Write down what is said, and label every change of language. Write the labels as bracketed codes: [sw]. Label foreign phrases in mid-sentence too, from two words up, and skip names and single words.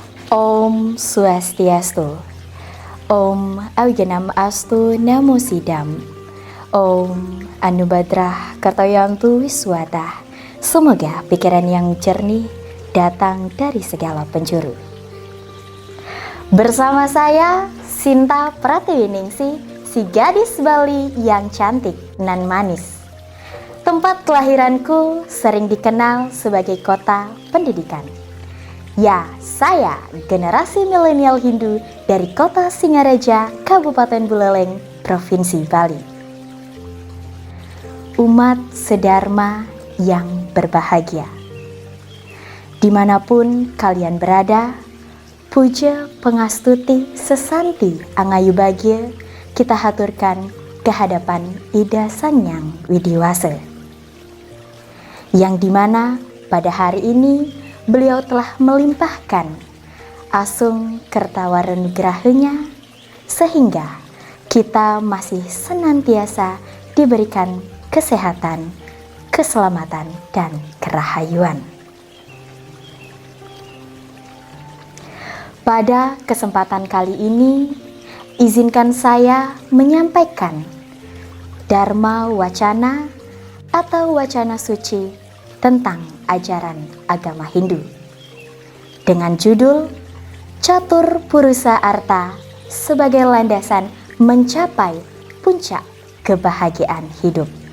[sa] Om Swastiastu. Om Awijanam Astu Namo Sidam. Om Anubadrah Kartoyantu Wiswata. [id] Semoga pikiran yang jernih datang dari segala penjuru. Bersama saya Sinta Pratiwiningsih, si gadis Bali yang cantik nan manis. Tempat kelahiranku sering dikenal sebagai kota pendidikan. Ya, saya generasi milenial Hindu dari kota Singaraja, Kabupaten Buleleng, Provinsi Bali. Umat sedharma yang berbahagia. Dimanapun kalian berada, [ban] puja pengastuti sesanti angayu bagya [id] kita haturkan kehadapan Ida Sangyang Widiwasa. Yang dimana pada hari ini beliau telah melimpahkan asung kertawaran gerahanya sehingga kita masih senantiasa diberikan kesehatan, keselamatan, dan kerahayuan. Pada kesempatan kali ini, izinkan saya menyampaikan Dharma Wacana atau wacana suci tentang ajaran agama Hindu dengan judul Catur Purusa Arta sebagai landasan mencapai puncak kebahagiaan hidup.